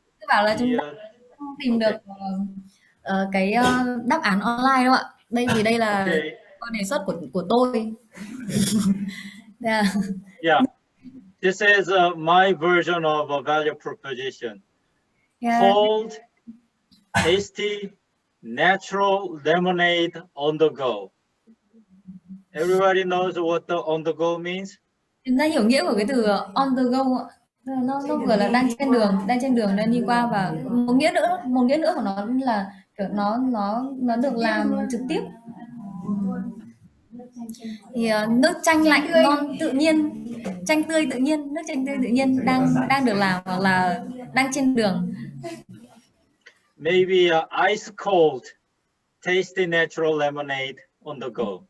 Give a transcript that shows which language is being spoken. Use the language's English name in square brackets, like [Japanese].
[Vietnamese] Tôi bảo là chúng ta không tìm được cái đáp án online đâu ạ. Đây vì đây là đề xuất của tôi. [English] Yeah. Yeah, this is my version of a value proposition. Yeah. Cold, tasty, natural lemonade on the go. Everybody knows what the on the go means? [Vietnamese] Chúng ta hiểu nghĩa của cái từ [English] on the go [Vietnamese] ạ. Nó vừa là đang trên đường đang đi qua, và một nghĩa nữa của nó là kiểu nó được làm trực tiếp. Thì nước chanh lạnh ngon tự nhiên, chanh tươi tự nhiên, nước chanh tươi tự nhiên đang được làm hoặc là đang trên đường. [English] Maybe ice cold, tasty natural lemonade on the go.